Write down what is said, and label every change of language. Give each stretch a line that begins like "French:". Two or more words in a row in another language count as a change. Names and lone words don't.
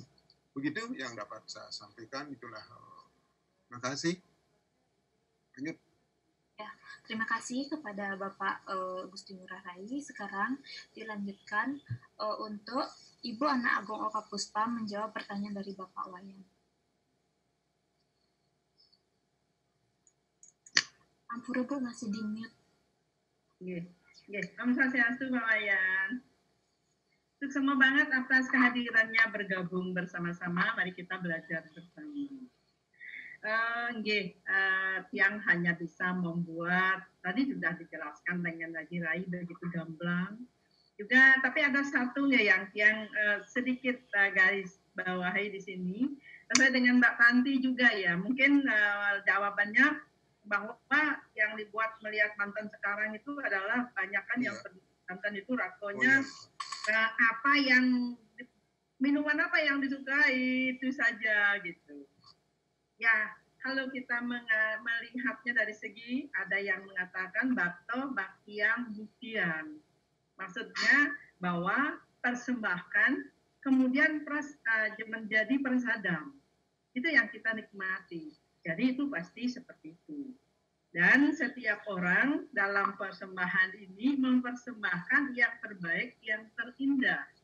Indonesian: Begitu yang dapat saya sampaikan, itulah. Terima kasih. Lanjut. Ya, terima kasih kepada Bapak Gusti Ngurah Rai. Sekarang dilanjutkan untuk Ibu Ana Agung Oka Puspa menjawab pertanyaan dari Bapak Wayan. Ampura Bu, masih di mute.
Balinese: Om Swastiastu Pak Wayan.
Indonesian: Sukses banget atas kehadirannya bergabung bersama-sama. Mari kita belajar bersama. Yang hanya bisa membuat, tadi sudah dijelaskan dengan Haji Rai begitu gamblang. Juga, tapi ada satu yang sedikit garis bawahi di sini. Sesuai dengan Mbak Tanti juga ya, mungkin jawabannya bahwa yang dibuat melihat Banten sekarang itu adalah banyakan yang Banten itu rakonya apa yang minuman apa yang disukai itu saja gitu. Ya, kalau kita melihatnya dari segi, ada yang mengatakan bakto, baktiang, buktian. Maksudnya bahwa persembahkan, kemudian menjadi prasadam. Itu yang kita nikmati. Jadi itu pasti seperti itu. Dan setiap orang dalam persembahan ini mempersembahkan yang terbaik, yang terindah.